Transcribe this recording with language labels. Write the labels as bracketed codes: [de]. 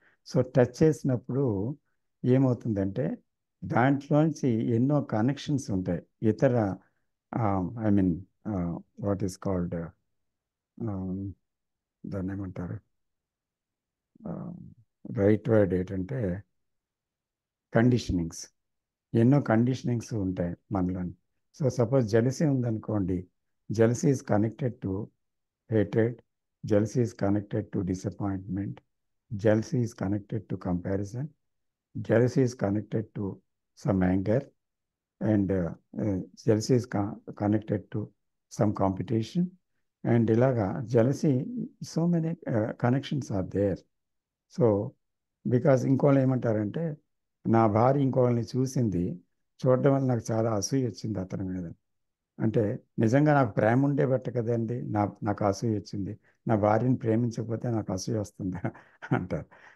[te] So touch చేసినప్పుడు ఏమవుతుందంటే దాంట్లోంచి ఎన్నో కనెక్షన్స్ ఉంటాయి, ఇతర [en] I mean what is called, [te] దాన్ని ఏమంటారు, రైట్ వర్డ్ ఏంటంటే కండిషనింగ్స్. ఎన్నో కండిషనింగ్స్ ఉంటాయి మనలో. [en] so suppose jealousy ఉందనుకోండి, jealousy is connected to hatred, jealousy is connected to disappointment, jealousy is connected to comparison, jealousy is connected to some anger, and jealousy is connected to some competition, and [te] ilaga [en] jealousy, so many connections are there. [te] So because ఇంకోళ్ళు ఏమంటారంటే, నా భార్య ఇంకోళ్ళని చూసింది, చూడడం వల్ల నాకు చాలా అసూయ వచ్చింది అతని మీద. అంటే నిజంగా నాకు ప్రేమ ఉండే బట్ట కదండి నాకు అసూయ వచ్చింది, నా భార్యని ప్రేమించకపోతే నాకు అసూయ వస్తుంది అంటారు.